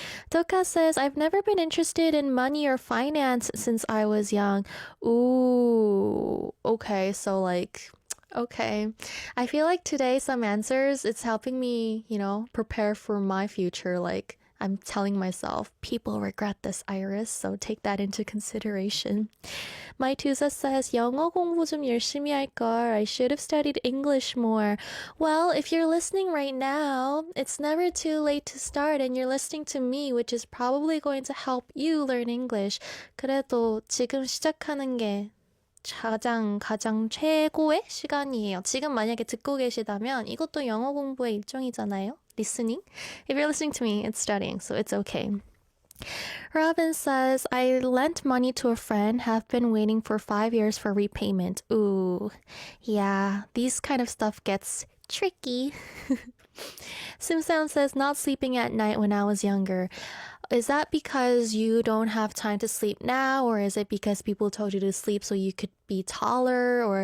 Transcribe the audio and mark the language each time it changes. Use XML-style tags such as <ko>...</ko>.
<en>Toka says, I've never been interested in money or finance since I was young. Ooh, okay, so like, Okay. I feel like today some answers, it's helping me, prepare for my future. Like I'm telling myself, people regret this, Iris, so take that into consideration. My Tusa says,</en> <ko>영어 공부 좀 열심히 할걸.</ko> <en>I should have studied English more. Well, if you're listening right now, it's never too late to start and you're listening to me, which is probably going to help you learn English.</en> <ko>그래도 지금 시작하는 게 가장 최고의 시간이에요. 지금 만약에 듣고 계시다면 이것도 영어 공부의 일종이잖아요.</ko> <en>Listening. If you're listening to me, it's studying, so it's okay. Robin says, I lent money to a friend, have been waiting for 5 years for repayment. Ooh, yeah, these kind of stuff gets tricky. Simsound says, not sleeping at night when I was younger. Is that because you don't have time to sleep now, or is it because people told you to sleep so you could be taller?</en>